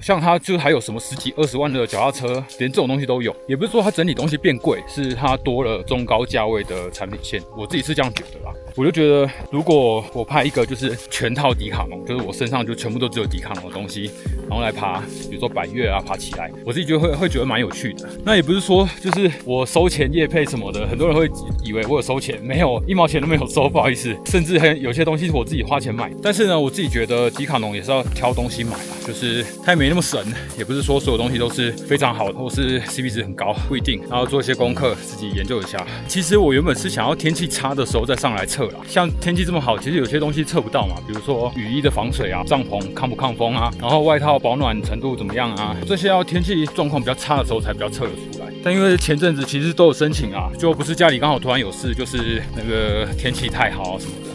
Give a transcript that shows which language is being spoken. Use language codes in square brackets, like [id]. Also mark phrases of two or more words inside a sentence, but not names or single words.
[zh] 像它就還有什麼10幾20萬的腳踏車，連這種東西都有。也不是說它整體東西變貴，是它多了中高價位的產品線。我自己是這樣覺得啦。我就覺得如果我拍一個就是全套迪卡儂，就是我身上就全部都只有迪卡儂的東西，然後來爬，比如說百岳啊，爬起來，我自己覺得會覺得蠻有趣的。那也不是說就是我收錢業配什麼的，很多人會以為我有收錢，沒有，1毛錢都沒有收，不好意思。甚至有些東西是我自己花錢買。但是呢，我自己覺得迪卡儂也是要挑東西買啦，就是它也沒那麼神，也不是說所有東西都是非常好的，或是 CP 值很高，不一定。然後做一些功課，自己研究一下。其實我原本是想要天氣差的時候再上來測啦，像天氣這麼好，其實有些東西測不到嘛，比如說雨衣的防水啊，帳篷抗不抗風啊，然後外套保暖程度怎麼樣啊，這些要天氣狀況比較差的時候才比較測得出來。但因為前陣子其實都有申請啊，就不是家裡剛好突然有事，就是那個天氣太好什麼的。